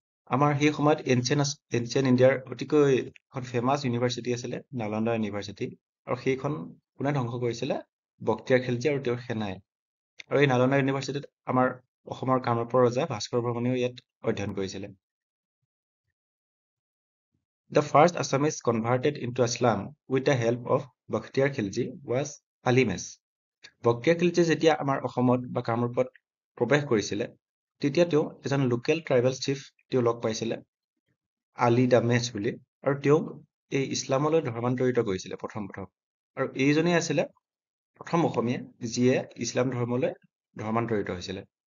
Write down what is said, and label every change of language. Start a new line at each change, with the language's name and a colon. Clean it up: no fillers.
Assamese: আমাৰ সেই সময়ত এনচিয়েণ্ট ইণ্ডিয়াৰ অতিকৈ এখন ফেমাছ ইউনিভাৰ্চিটি আছিলে নালন্দা ইউনিভাৰ্চিটি, আৰু সেইখন কোনে ধ্বংস কৰিছিলে? বখতিয়াৰ খিলজী আৰু তেওঁৰ সেনাই। আৰু এই নালন্দা ইউনিভাৰ্চিটিত আমাৰ অসমৰ কামৰূপৰ ৰজা ভাস্কৰ বৰ্মনেও ইয়াত অধ্যয়ন কৰিছিলে।
English: The first Assamese converted into Islam with the help of Bakhtiyar Khilji was Ali Mes.
Assamese: Bakhtiyar খিলজীয়ে যেতিয়া আমাৰ অসমত বা কামৰূপত প্ৰৱেশ কৰিছিলে, তেতিয়া তেওঁ এজন লোকেল ট্ৰাইবেল চিফ তেওঁ লগ পাইছিলে, আলি দা মেচ বুলি, আৰু তেওঁক এই ইছলামলৈ ধৰ্মান্তৰিত কৰিছিলে প্ৰথম। আৰু এইজনেই আছিলে প্ৰথম অসমীয়া যিয়ে ইছলাম ধৰ্মলৈ ধৰ্মান্তৰিত হৈছিলে।